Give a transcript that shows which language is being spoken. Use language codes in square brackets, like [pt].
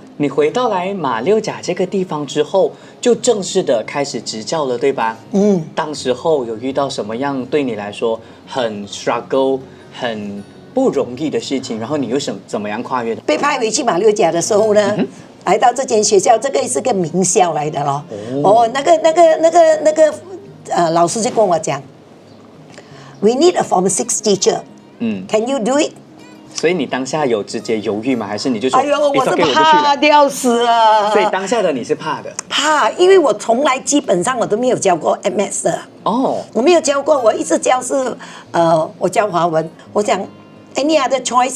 [zh] 你回到来马六甲这个地方之后，就正式的开始执教了，对吧？当时候有遇到什么样对你来说很 struggle 很不容易的事情，然后你又怎么样跨越的？被派回去马六甲的时候呢，来到这间学校，这个是个名校来的咯。那个老师就跟我讲 ， [en] We need a Form 6 teacher. Can you do it？ [zh] 所以你当下有直接犹豫吗？还是你就说？哎呦，我是怕掉死了。所以当下的你是怕的？怕，因为我从来基本上我都没有教过 MS 的。我没有教过，我一直教是我教华文。我讲。 [en] Any other choice?